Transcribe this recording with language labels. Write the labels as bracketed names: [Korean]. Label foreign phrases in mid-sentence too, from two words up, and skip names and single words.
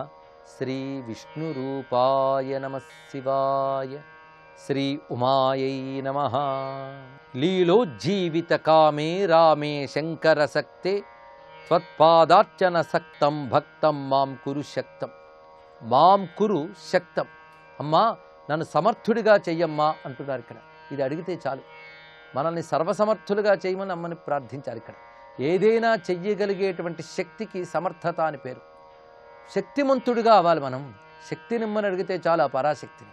[Sanskrit] श्री विष्णुरूपाय नमः शिवाय। श्री उमायै नमः। लीलोज्जीवित कामे रामे शंकर सक्ते त्वत्पादार्चन सक्तं भक्तं मां कुरु शक्तं। మాం కురు శక్తం. [Telugu] అమ్మా నన్ను సమర్థుడిగా చెయ్యమ్మా అంటున్నారు ఇక్కడ. ఇది అడిగితే చాలు. మనల్ని సర్వసమర్థులుగా చేయమని అమ్మని ప్రార్థించాలి. ఇక్కడ ఏదైనా చెయ్యగలిగేటువంటి శక్తికి సమర్థత అని పేరు. శక్తిమంతుడిగా అవ్వాలి మనం. శక్తినిమ్మని అడిగితే చాలు ఆ పరాశక్తిని.